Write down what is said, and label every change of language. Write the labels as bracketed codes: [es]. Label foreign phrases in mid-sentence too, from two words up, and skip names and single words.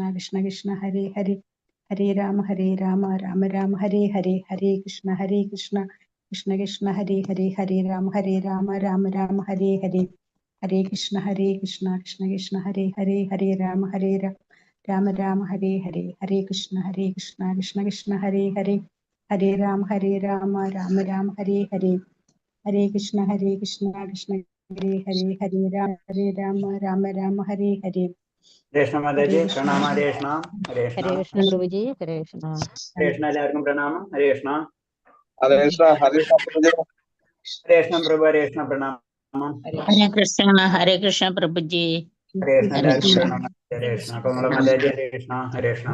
[ml] കൃഷ്ണ ഹരേ ഹരേ, ഹരേ രാമ രാമ രാമ ഹരേ ഹരേ, ഹരേ കൃഷ്ണ കൃഷ്ണ കൃഷ്ണ ഹരേ ഹരേ, ഹരേ രാമ രാമ രാമ ഹരേ ഹരേ, ഹരേ കൃഷ്ണ കൃഷ്ണ ഹരേ ഹരേ, ഹരേ രാമ രാമ രാമ ഹരേ ഹരേ, ഹരേ കൃഷ്ണ കൃഷ്ണ ഹരേ ഹരേ, ഹരേ രാമ രാമ രാമ ഹരേ ഹരേ, ഹരേ കൃഷ്ണ കൃഷ്ണ ഹരേ ഹരേ, ഹരേ രാമ രാമ രാമ ഹരേ ഹരേ. കൃഷ്ണ മാതാജി പ്രണാമ. ഹരേ കൃഷ്ണ. ഹരേ കൃഷ്ണ. ഹരേ കൃഷ്ണ പ്രഭുജി. ഹരേ കൃഷ്ണ. ഹരേ കൃഷ്ണ. എല്ലാവർക്കും പ്രണാമം. ഹരേ കൃഷ്ണ. ഹരേ കൃഷ്ണ. ഹരേ കൃഷ്ണ. ഹരേ കൃഷ്ണ പ്രഭു. ഹരേ കൃഷ്ണ പ്രണാമം. ഹരേ കൃഷ്ണ. ഹരേ കൃഷ്ണ പ്രഭുജി. ഹരേ കൃഷ്ണ. എല്ലാവർക്കും പ്രണാമം. ഹരേ കൃഷ്ണ. അപ്പൊ നമ്മളെ മാതാജി ഹരേ കൃഷ്ണ. ഹരേ കൃഷ്ണ.